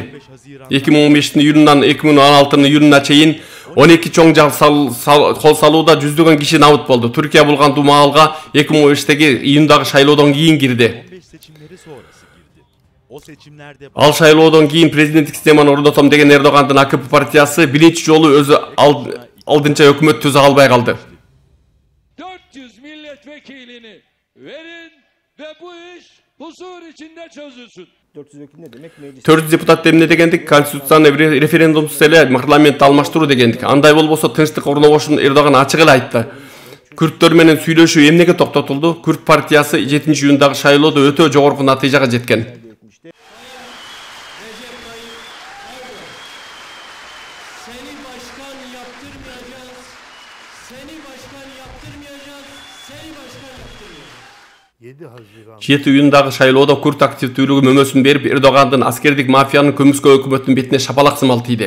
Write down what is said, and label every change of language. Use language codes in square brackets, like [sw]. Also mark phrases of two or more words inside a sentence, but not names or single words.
[ky] 2015-тин июнунан 2016-тын июнуна чейин 12 чоң кол салууда жүздөгөн киши набыт болду. Түркия бул кантуу маалга 2015-теги июндагы шайлоодон кийин кирди. Ал шайлоодон кийин президенттик системаны орнотом деген Эрдогандын АКП партиясы биринчи жолу өзү алдынча өкмөт түзө албай калды. [tr] 400 milletvekilini verin ve bu iş huzur içinde çözülsün. [ky] 400 депутат эмне дегендик? Конституцияны референдумсуз эле парламентти алмаштыруу дегендик. Андай болбосо тынчтык орнобошун Эрдоган ачык эле айтты. Күрттөр менен сүйлөшүү эмнеге токтотулду? Күрт партиясы 7-июндагы шайлоодо өтө жогорку натыйжага жеткен. июндагы шайлоодо күрт активдүүлүгү мөмөсүн берип, Эрдогандын аскердик мафиянын көмүскө өкмөттүн бетине шапалак сымал тийди.